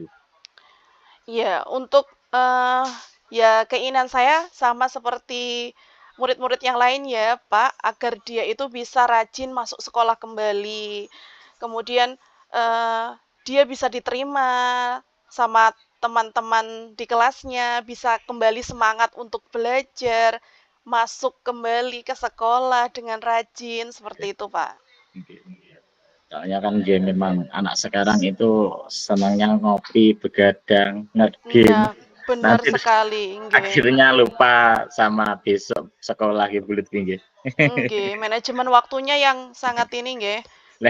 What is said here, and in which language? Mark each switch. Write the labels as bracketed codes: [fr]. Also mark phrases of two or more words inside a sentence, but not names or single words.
[id] Ya, untuk ya keinginan saya sama seperti murid-murid yang lain ya, Pak, agar dia itu bisa rajin masuk sekolah kembali. Kemudian dia bisa diterima sama teman-teman di kelasnya, bisa kembali semangat untuk belajar, masuk kembali ke sekolah dengan rajin seperti itu, Pak. Nggih, nggih. Soalnya kan dia memang anak sekarang itu senangnya ngopi, begadang, nge-game. Nah, benar Nanti sekali, nggih. akhirnya lupa sama besok sekolah gitu bulet nggih. Nggih, manajemen waktunya yang sangat ini nggih, Lah